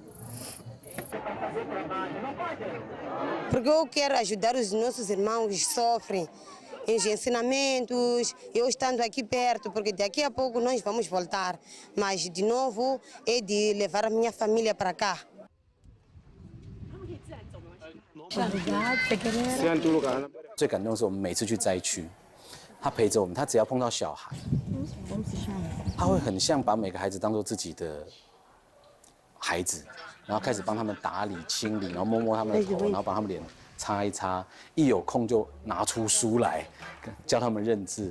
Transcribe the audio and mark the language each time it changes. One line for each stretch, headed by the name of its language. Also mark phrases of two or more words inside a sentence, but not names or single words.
Portuguese: Porque eu quero ajudar os nossos irmãos que sofrem os ensinamentos, eu estando aqui perto, porque daqui a pouco nós vamos voltar. Mas, de novo, é de levar a minha família para cá.
Chinese: 最感动的是我们每次去灾区，他陪着我们，他只要碰到小孩，他会很像把每个孩子当作自己的孩子，然后开始帮他们打理、清理，然后摸摸他们的头，然后把他们脸擦一擦，一有空就拿出书来教他们认字。